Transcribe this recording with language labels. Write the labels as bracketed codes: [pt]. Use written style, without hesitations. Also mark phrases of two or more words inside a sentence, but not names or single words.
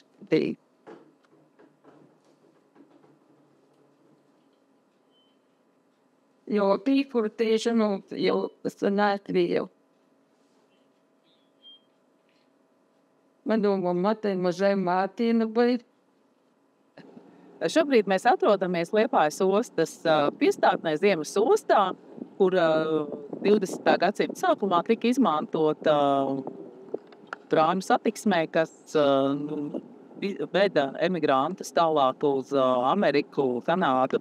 [lt] Tai jo kur tai žinau, jau senatvė jau. Mano mama tai mažai matė labai. [lv] Šobrīd mēs atrodamies Liepājas ostas piestātnē Ziemas ostā, kur 20. gadsimta sākumā tika izmantota prāņu satiksmē, kas veda emigrantus tālāk uz Ameriku, Kanādu.